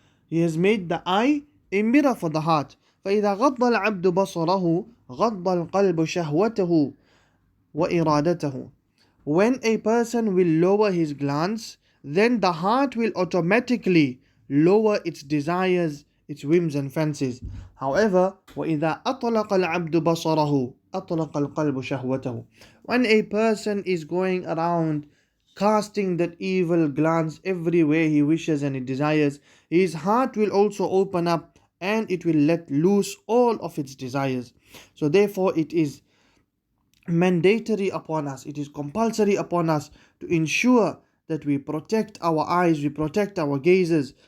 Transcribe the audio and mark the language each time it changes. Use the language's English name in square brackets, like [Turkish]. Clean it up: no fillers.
[English] He has made the eye a mirror for the heart. [Arabic] فَإِذَا غَضَّ الْعَبْدُ بَصَرَهُ غَضَّ الْقَلْبُ شَهْوَتَهُ وَإِرَادَتَهُ. [English] When a person will lower his glance, then the heart will automatically lower its desires, its whims and fancies. However, [Arabic] وَإِذَا أَطْلَقَ الْعَبْدُ بَصَرَهُ أَطْلَقَ الْقَلْبُ شَهْوَتَهُ. [English] When a person is going around casting that evil glance everywhere he wishes and he desires, his heart will also open up and it will let loose all of its desires. So therefore it is mandatory upon us, it is compulsory upon us to ensure that we protect our eyes, we protect our gazes.